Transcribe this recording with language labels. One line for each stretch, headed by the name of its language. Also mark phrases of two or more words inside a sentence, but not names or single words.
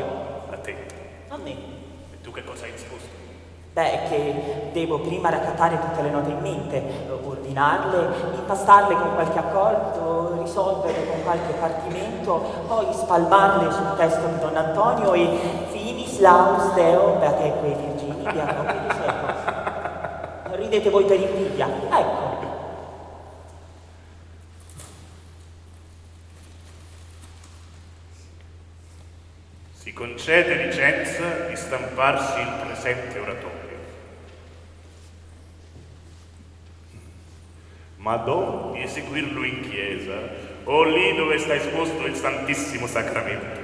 Italian: A te. A me. E tu che cosa hai risposto? Beh, che devo prima raccattare tutte le note in mente, ordinarle, impastarle con qualche accordo, risolverle con qualche partimento, poi spalmarle sul testo di Don Antonio e
Latin: finis laus Deo beateque Virgini beateque secolo.
Italian: Ridete voi per invidia. Ecco. Si concede licenza di stamparsi il presente oratorio. Ma do di eseguirlo in chiesa o lì dove sta esposto il Santissimo Sacramento.